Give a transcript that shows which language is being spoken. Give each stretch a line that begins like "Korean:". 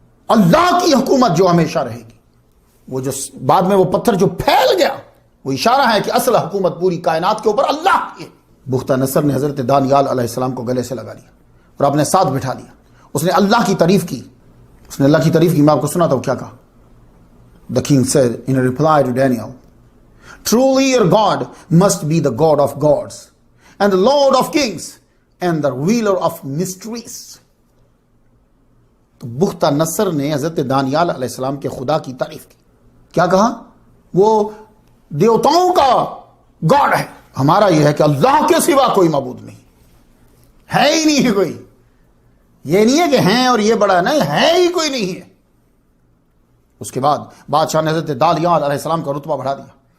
Urdu: اللہ کی حکومت جو ہمیشہ رہے گی. وہ جو بعد میں وہ پتھر جو پھیل گیا وہ اشارہ ہے کہ اصل حکومت پوری کائنات کے اوپر اللہ کی ہے. بختہ نصر نے حضرت دانیال علیہ السلام کو گلے سے لگا لیا اور اپنے ساتھ بٹھا لیا. اس نے اللہ کی تعریف کی. میں آپ کو سنا تھا وہ کیا کہا.
English: The king said in a reply to Daniel, "Truly your God must be the God of gods and the Lord of kings and the ruler of mysteries."
Urdu: تو بختہ نصر نے حضرت دانیال علیہ السلام کے خدا کی تعریف کی. کیا کہا؟ وہ دیوتاؤں کا گاڈ ہے. ہمارا یہ ہے کہ اللہ کے سوا کوئی معبود نہیں ہے، ہی نہیں ہے کوئی. یہ نہیں ہے کہ ہیں اور یہ بڑا نہیں ہے، ہی کوئی نہیں ہے. اس کے بعد بادشاہ نے حضرت دانیال علیہ السلام کا رتبہ بڑھا دیا.